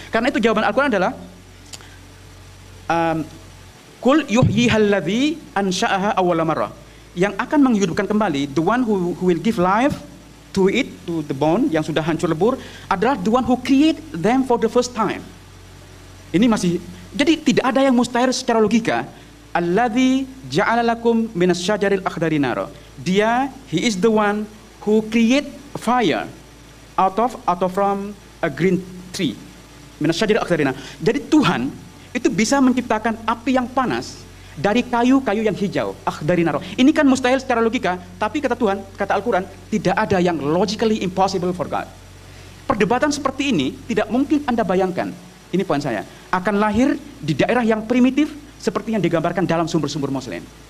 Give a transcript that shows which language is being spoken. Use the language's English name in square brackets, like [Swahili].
[Indonesian] Karena itu jawaban Al-Quran adalah [Arabic] Kul yuhyihalladzi ansha'aha awwala marrah. [Indonesian] Yang akan menghidupkan kembali, [English] the one who will give life to it, to the bone [Indonesian] yang sudah hancur lebur, adalah [English] the one who create them for the first time. [Indonesian] Ini masih, jadi tidak ada yang mustahil secara logika. [Arabic] Alladzi ja'ala lakum minas syajaril akhdari nara. [Indonesian] Dia, [English] he is the one who create fire out of from a green tree. [Arabic] Minas syajaril akhdari nara. [Indonesian] Jadi Tuhan itu bisa menciptakan api yang panas dari kayu-kayu yang hijau, [Arabic] akhdari naro. [Indonesian] Ini kan mustahil secara logika, tapi kata Tuhan, kata Al-Quran, tidak ada yang [English] logically impossible for God. [Indonesian] Perdebatan seperti ini tidak mungkin Anda bayangkan, ini poin saya, akan lahir di daerah yang primitif seperti yang digambarkan dalam sumber-sumber Muslim.